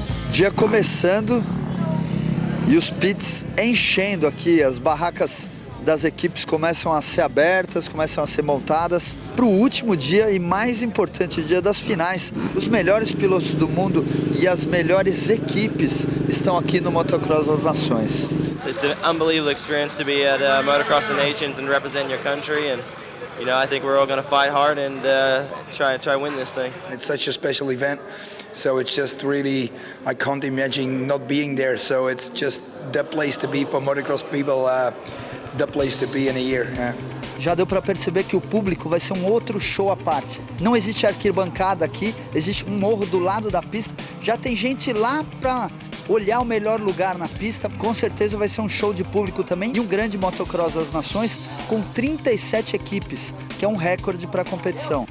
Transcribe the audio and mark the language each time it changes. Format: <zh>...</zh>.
<pt>Dia começando e os pits enchendo aqui, as barracas das equipes começam a ser abertas, começam a ser montadas para o último dia e mais importante dia das finais. Os melhores pilotos do mundo e as melhores equipes estão aqui no Motocross das Nações.</pt> <en>It's an unbelievable experience to be at Motocross the Nations and represent your country, and you know, I think we're all going to fight hard and try win this thing. It's such a special event, so it's just really, I can't imagine not being there. So it's just the place to be for motocross people, the place to be in a year. Yeah.</en> <pt>Já deu para perceber que o público vai ser um outro show à parte. Não existe arquibancada aqui, existe um morro do lado da pista. Já tem gente lá para olhar o melhor lugar na pista. Com certeza vai ser um show de público também. E um grande motocross das nações com 37 equipes, que é um recorde para a competição.</pt>